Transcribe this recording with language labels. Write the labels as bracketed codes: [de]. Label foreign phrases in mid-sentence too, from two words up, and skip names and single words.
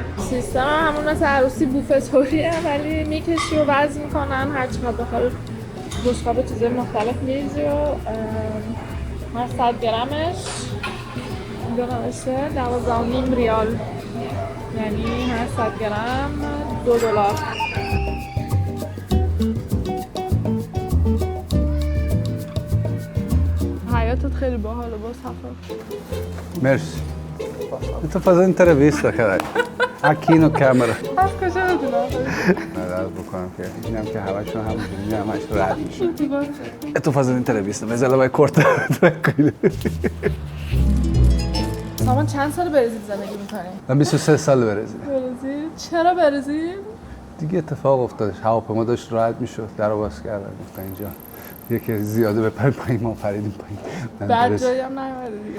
[fa] سیستم همون مثل عروسی بوفه طوریه ولی میکشی و وزن میکنن هر چقدر بخواد بشقاب چیزای مختلف میریزی و هر 100 گرمش اینجا نوشته 12.5 ریال یعنی هر 100 گرم 2 دلار. حیاتت خیلی باحاله با سفر. [pt] مرسی. تو fazendo entrevista cara. Aqui no câmera. [fa] از کجا بدونم؟ نظر بکنم که اینم که همشون همونجوری همش رد میشه. [pt] تو fazendo entrevista, mas ela vai cortar tranquilo. [fa] سامان چند سال برزیل زندگی می‌کنی؟ من 23 سال برزیل. برزیل؟ چرا برزیل؟ دیگه اتفاق افتادش. هواپیما داشت رد میشد. درو باز کردن گفتن اینجا یکی زیاده به پایین ما پریدیم پایین. بعد جایی هم نیومده دیگه.